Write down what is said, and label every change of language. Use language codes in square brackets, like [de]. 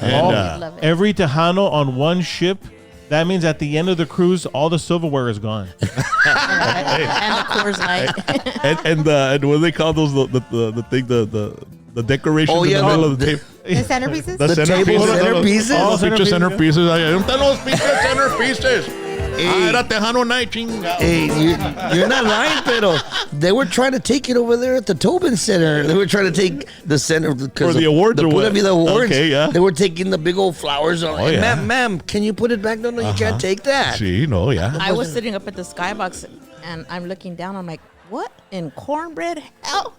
[en] And, I'd love it. Every Tejano on one ship. That means at the end of the cruise, all the silverware is gone. and the Coors Light. and what do they call those? The thing, the decorations in the middle of the table. The centerpieces? The table centerpieces? Oh, the picture Centerpieces. centerpieces. [es] Ahí están los pinches centerpieces. Era Tejano night, chinga. [en] Hey, you're not lying, pero they were trying to take it over there at the Tobin Center. They were trying to take the center For the awards or what? The awards. Okay, yeah. They were taking the big old flowers on. Oh, yeah. Ma'am, can you put it back? No, you can't take that. [es] Sí, no, yeah. [en] I was sitting up at the skybox and I'm looking down. I'm like, what in cornbread hell?